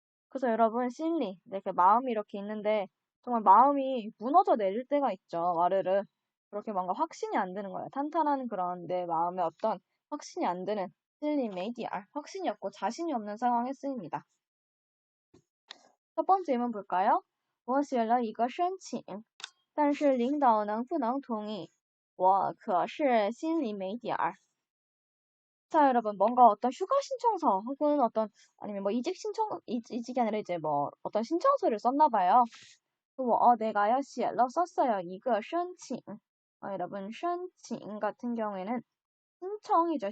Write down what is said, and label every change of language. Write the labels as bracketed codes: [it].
[ko] 그래서 여러분 실리, 이렇게 마음이 이렇게 있는데 정말 마음이 무너져 내릴 때가 있죠. 와르르. 그렇게 뭔가 확신이 안 드는 거예요. 탄탄한 그런 내 마음의 어떤 확신이 안 드는 실리메이 디알. 확신이 없고 자신이 없는 상황에 쓰입니다. 첫 번째 예문 볼까요? [zh] 我写了一个申请但是领导能不能同意我可是心里没底儿 [ko] 자, 여러분, 뭔가 어떤 휴가 신청서 혹은 아니면 뭐 이직이 아니라 이제 뭐 어떤 신청서를 썼나 봐요. 내가요, [zh] 写了 [ko] 썼어요. 이거 [zh] 申请. [ko] 여러분, [zh] 申请 [ko] 같은 경우에는 신청이죠.